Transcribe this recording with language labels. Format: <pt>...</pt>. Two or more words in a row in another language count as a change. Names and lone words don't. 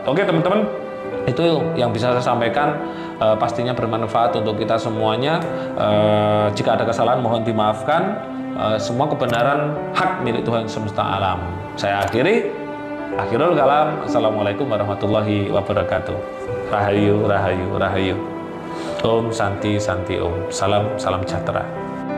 <id>Oke teman-teman, itu yang bisa saya sampaikan. Pastinya bermanfaat untuk kita semuanya. Jika ada kesalahan mohon dimaafkan. Semua kebenaran hak milik Tuhan semesta alam. Saya akhiri.</id> <ar>آخر الكلام. السلام عليكم ورحمة الله وبركاته.</ar> <jv>Rahayu, rahayu, rahayu.</jv> <sa>ॐ शान्ति शान्ति ॐ.</sa> <id>Salam, salam sejahtera.</id>